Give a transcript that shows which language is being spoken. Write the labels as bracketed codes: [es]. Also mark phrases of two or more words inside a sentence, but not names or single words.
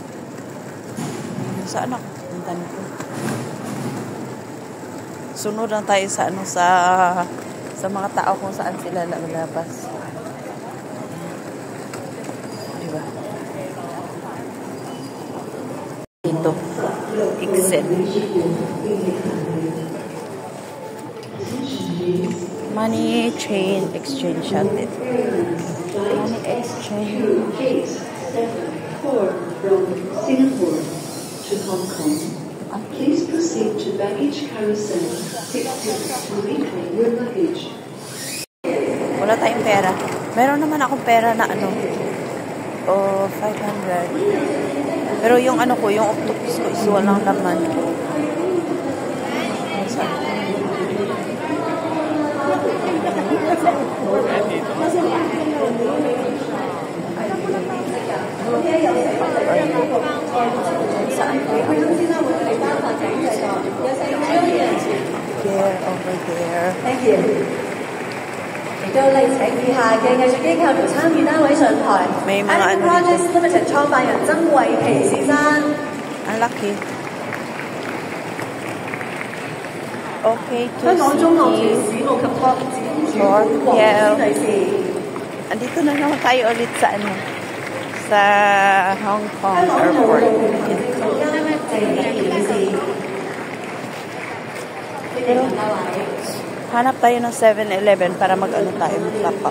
[tl] Saan ako? Punta nito. Sunod lang tayo sa ano sa mga tao kung saan sila lalabas. Diba? Ito. Exit. [en] Money chain exchange natin. Money exchange. From Singapore to Hong Kong. Please proceed to baggage carousel 60 to reclaim your luggage. [tl] Wala tayong pera. Meron naman akong pera na ano. 500. Pero yung ano ko, yung octopus ko is walang laman. Saan ko? [en] There, over there. Thank you. [yue] 亦都嚟請以下嘅藝術機構同參與單位上台。 [tl] may mga ano [yue] Projects Limited 創辦人曾慧琪先生。 [en] malaki. Okay, to see Hotel. [tl] Andito na naman tayo ulit sa ano, sa Hong Kong Airport. Pero hanap tayo ng 7-Eleven para mag-ano tayo, mag-top up.